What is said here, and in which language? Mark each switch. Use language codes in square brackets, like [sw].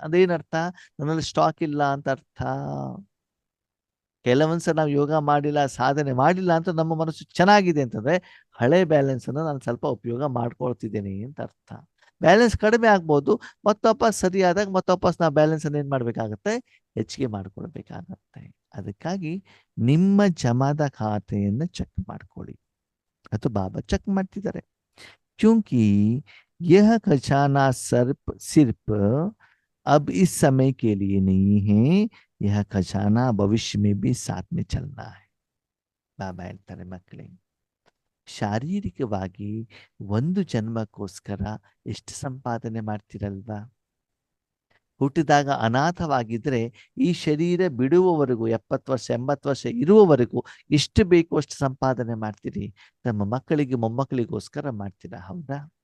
[kn] ಅದೇನರ್ಥ, ನನ್ನಲ್ಲಿ ಸ್ಟಾಕ್ ಇಲ್ಲ ಅಂತ ಅರ್ಥ. ಕೆಲವೊಂದ್ಸಲ ನಾವು ಯೋಗ ಮಾಡಿಲ್ಲ, ಸಾಧನೆ ಮಾಡಿಲ್ಲ ಅಂತ ನಮ್ಮ ಮನಸ್ಸು ಚೆನ್ನಾಗಿದೆ ಅಂತಂದ್ರೆ ಹಳೆ ಬ್ಯಾಲೆನ್ಸ್ ಅನ್ನು ನಾನು ಸ್ವಲ್ಪ ಉಪಯೋಗ ಮಾಡ್ಕೊಳ್ತಿದ್ದೇನೆ ಅಂತ ಅರ್ಥ. ಬ್ಯಾಲೆನ್ಸ್ ಕಡಿಮೆ ಆಗ್ಬೋದು, ಮತ್ತೊಪ್ಪಸ್ ಸರಿಯಾದಾಗ ಮತ್ತೊಪ್ಪಸ್ ನಾವು ಬ್ಯಾಲೆನ್ಸ್ ಅನ್ನು ಏನ್ ಮಾಡ್ಬೇಕಾಗತ್ತೆ, ಹೆಚ್ಚಿಗೆ ಮಾಡ್ಕೊಳ್ಬೇಕಾಗತ್ತೆ. ಅದಕ್ಕಾಗಿ ನಿಮ್ಮ ಜಮಾದ ಖಾತೆಯನ್ನು ಚೆಕ್ ಮಾಡ್ಕೊಳ್ಳಿ. ಅಥವಾ ಬಾಬಾ ಚೆಕ್ ಮಾಡ್ತಿದ್ದಾರೆ. [hi] क्योंकि यह खजाना सिर्फ अब इस समय के लिए नहीं है, यह खजाना भविष्य में भी साथ में चलना है. [kn] ಬಾಬಾ ಹೇಳ್ತಾರೆ, ಮಕ್ಕಳೇ ಶಾರೀರಿಕವಾಗಿ ಒಂದು ಜನ್ಮಕ್ಕೋಸ್ಕರ ಎಷ್ಟು ಸಂಪಾದನೆ ಮಾಡ್ತಿರಲ್ವಾ. ಹುಟ್ಟಿದಾಗ ಅನಾಥವಾಗಿದ್ರೆ ಈ ಶರೀರ ಬಿಡುವವರೆಗೂ 70 ವರ್ಷ 80 ವರ್ಷ ಇರುವವರೆಗೂ ಎಷ್ಟು ಬೇಕು ಅಷ್ಟು ಸಂಪಾದನೆ ಮಾಡ್ತೀರಿ, ನಮ್ಮ ಮಕ್ಕಳಿಗೆ ಮೊಮ್ಮಕ್ಕಳಿಗೋಸ್ಕರ ಮಾಡ್ತೀರಾ, ಹೌದಾ?